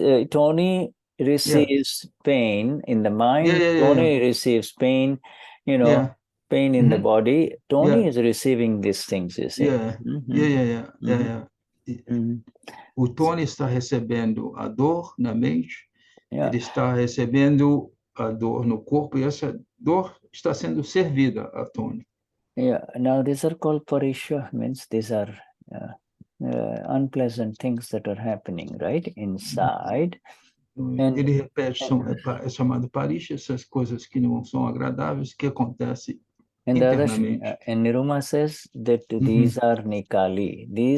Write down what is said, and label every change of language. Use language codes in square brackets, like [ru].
[en] Tony receives pain in the mind. Tony receives pain, pain in the body. Tony is receiving these things, you see. Yeah. [pt] O Tony está recebendo a dor na mente, [en] Yeah. [pt] ele está recebendo a dor no corpo, e essa dor está sendo servida a Tony. [en] Yeah. Now these are called parisha, means these are unpleasant things that are happening right inside. And, [pt] Ele repete, é chamado parisha, essas coisas que não são agradáveis, que acontecem [en] and [pt] internamente. [en] and Niruma says that these are Nikali.